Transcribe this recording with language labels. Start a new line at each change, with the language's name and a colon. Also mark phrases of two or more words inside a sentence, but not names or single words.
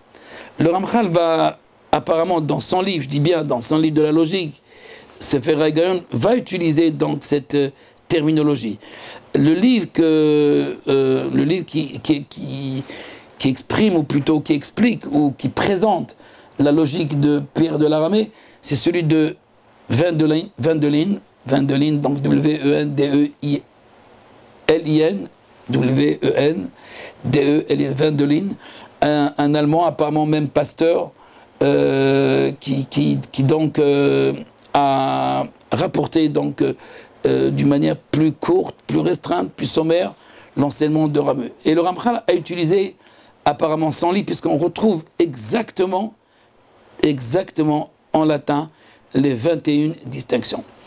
French: Le Ramchal va, apparemment, dans son livre, je dis bien dans son livre de la logique, Sefer HaGaon, va utiliser donc cette terminologie. Le livre qui exprime, ou plutôt qui explique, ou qui présente la logique de Pierre de la Ramée, c'est celui de Wendelin, donc W-E-N-D-E-I-L-I-N, W-E-N-D-E-L-I-N, Wendelin, un Allemand, apparemment même pasteur, qui donc a rapporté donc d'une manière plus courte, plus restreinte, plus sommaire, l'enseignement de Rameau. Et le Ramchal a utilisé apparemment son livre, puisqu'on retrouve exactement en latin les 21 distinctions.